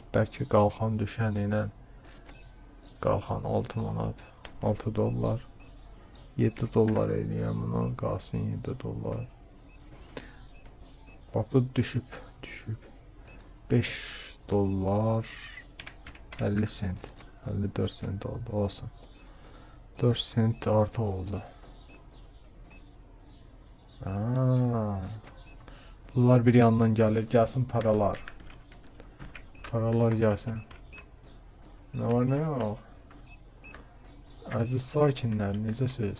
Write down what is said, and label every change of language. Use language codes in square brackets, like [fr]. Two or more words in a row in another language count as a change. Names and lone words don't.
[az] Bəlkə qalxan düşən ilə. Qalxan 6 manat. 6 dollar. 7 dollar eləyəm bunu. Qalsın 7 dollar. Bax bu düşüb. 5 dollar. 50 sent. 54 sent oldu. Olsun. 4 sent artı oldu. [tr] Aa, bunlar bir yandan gelir. Gelsin paralar. Paralar gelsin. Ne var ne yok. Aziz sakinler necə söz.